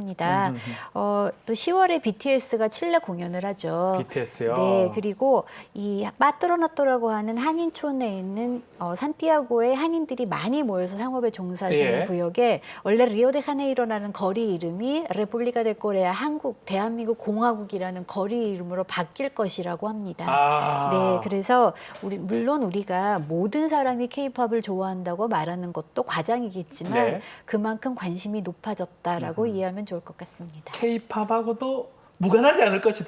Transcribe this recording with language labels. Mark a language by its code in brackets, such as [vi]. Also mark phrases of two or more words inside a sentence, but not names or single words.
[ko] 또 10월에 BTS가 칠레 공연을 하죠. BTS요. 네, 그리고 이 빠트로나토라고 하는 한인촌에 있는 산티아고에 한인들이 많이 모여서 상업에 종사하시는 예. 구역에 원래 리오데자네이로라는 거리 이름이 [es] 레publica de Corea [ko] 한국 대한민국 공화국이라는 거리 이름으로 바뀔 것이라고 합니다. 네, 그래서 물론 우리가 모든 사람이 K-팝을 좋아한다고 말하는 것도 과장이겠지만 네. 그만큼 관심이 높아졌다라고 이해하면 좋을 것 같습니다. K-팝하고도 무관하지 않을 것이다.